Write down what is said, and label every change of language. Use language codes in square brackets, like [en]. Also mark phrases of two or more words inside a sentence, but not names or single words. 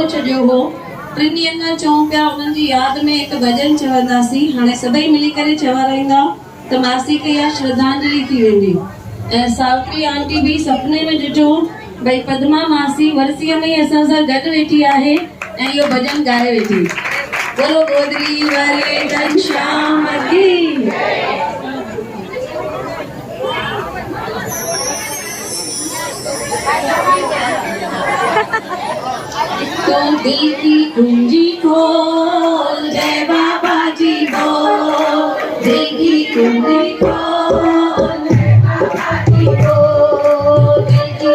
[sd] छॾियो हो 3 ॾींहंनि खां चऊं पिया उन्हनि जी यादि में हिकु भॼन चवंदासीं हाणे सभई मिली करे चवाराईंदा त मासी खे इहा श्रद्धांजलि थी वेंदी ऐं सावित्री आंटी बि सपने में ॾिठो भई पदमा मासी वरसीअ में ई असां सां गॾु वेठी आहे ऐं इहो भॼन ॻाए वेठी [hi] बोलो गोदरी वारे घनश्याम की तो दिल की कुंजी खोल जय बाबा जी बोल दिल की कुंजी खोल जय बाबा जी बोल दिल की